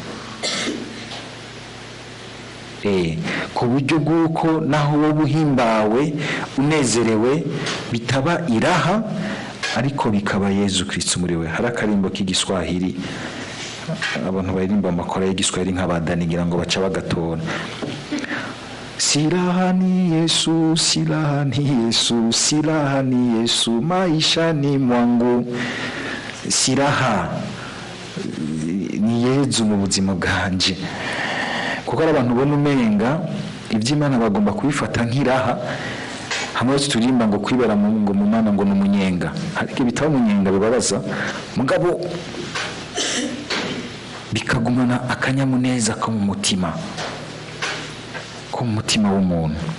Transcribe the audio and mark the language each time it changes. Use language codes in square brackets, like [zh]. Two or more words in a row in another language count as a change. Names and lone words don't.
[rn] Ku buryo bw'uko naho wowe uhimbawe unezerewe bitaba iraha, ariko bikaba Yezu Kristo muri we. Hari akarimbo k'igiswahili abantu baririmba amakora y'igiswahili nk'abadanigira ngo baca bagatora, [sw] silaha ni Yesu, silaha ni Yesu, silaha ni Yesu maishani mwangu. [rn] Silaha ni Yezu mu buzima bwanje. Kuko abantu ubona umenga iby'Imana bagomba kubifata nk'iraha, hamwe turimba ngo kwibera mu Mana ngo n'umunyenga. Ariko bitaba umunyenga bibabaza, mugabo bikagumana akanyamuneza ko mu mutima, ko mu mutima w'umuntu.